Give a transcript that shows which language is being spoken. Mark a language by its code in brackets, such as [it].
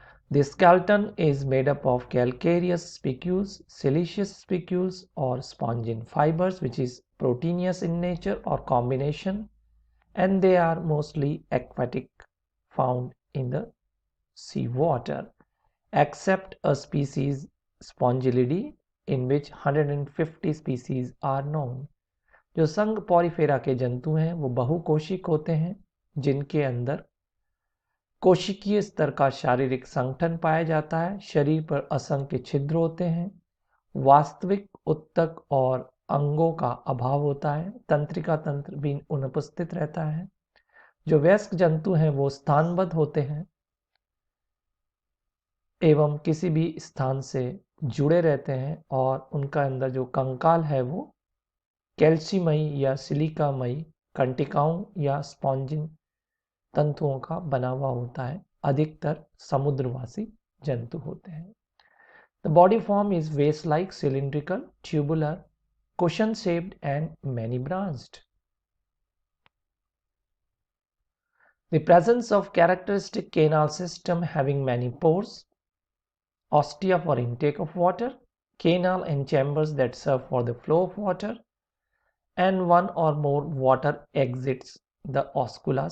[en] The skeleton is made up of calcareous spicules, siliceous spicules, or spongin fibers, which is proteinous in nature or combination, and they are mostly aquatic, found in the sea water, except a species Spongilidae, in which 150 species are known. [hi] जो संघ Porifera के जंतु हैं वो बहुकोशिक होते हैं, जिनके अंदर कोशिकीय स्तर का शारीरिक संगठन पाया जाता है. शरीर पर असंख्य छिद्र होते हैं. वास्तविक उत्तक और अंगों का अभाव होता है. तंत्रिका तंत्र भी अनुपस्थित रहता है. जो वयस्क जंतु हैं वो स्थानबद्ध होते हैं एवं किसी भी स्थान से जुड़े रहते हैं, और उनका अंदर जो कंकाल है वो कैल्शियमयी या सिलिकामयी कंटिकाओं या स्पॉन्जिन तंतुओं का बना हुआ होता है. अधिकतर समुद्रवासी जंतु होते हैं. [en] The body form is vase-like, cylindrical, tubular, cushion-shaped and many-branched. The presence of characteristic canal system having many pores, ostia for intake of water, canal and chambers that serve for the flow of water, and one or more water exits the oscula.